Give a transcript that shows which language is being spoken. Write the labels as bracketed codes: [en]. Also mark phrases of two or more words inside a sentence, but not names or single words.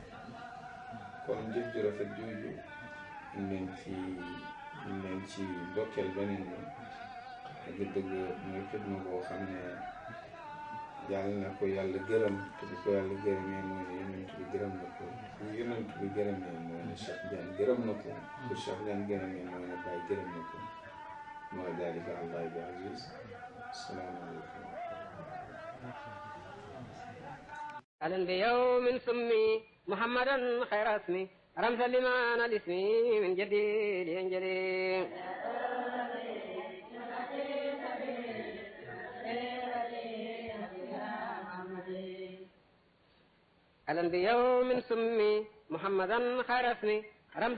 [wo] kon jëf ju rafet jooju ñu leen ci ndokkeel beneen yoon dëgg-dëgg mooy xidma boo xam ne yàlla na ko yàlla gërëm te bu ko yàlla gërëmee mooy ne yonent bi gërëm na ko bu yonent bi gërëmee mooy ne Cheikh Diagne gërëm na ko bu Cheikh Diagne gërëmee mooy ne Baye gërëm na ko mooy [ar] ذلك الله بعزيز السلام عليكم أهلا بيوم سمي محمدا خير اسمي رمز لمعنى الاسم من جديد ينجلي أهلا بيوم سمي محمدا خير اسمي رمز